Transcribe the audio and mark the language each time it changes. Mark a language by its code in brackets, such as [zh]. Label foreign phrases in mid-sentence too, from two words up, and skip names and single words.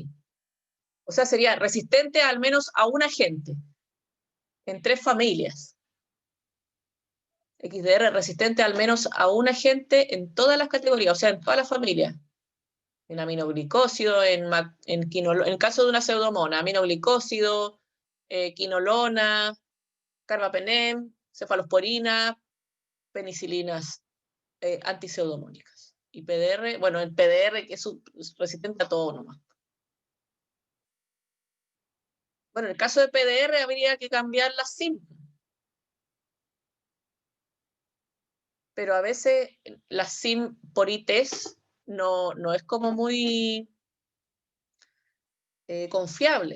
[es] O sea, sería resistente al menos a un agente en 3 familias. XDR resistente al menos a un agente en todas las categorías, o sea, en todas las familias. En aminoglicósido, en el caso de una pseudomona, aminoglicósido, quinolona, carbapenem, cefalosporina, penicilinas antipseudomónicas. Y PDR, bueno, el PDR que es resistente a todo nomás. Bueno, en el caso de PDR habría que cambiar la SIM. Pero a veces la SIM por ITES no es como muy confiable.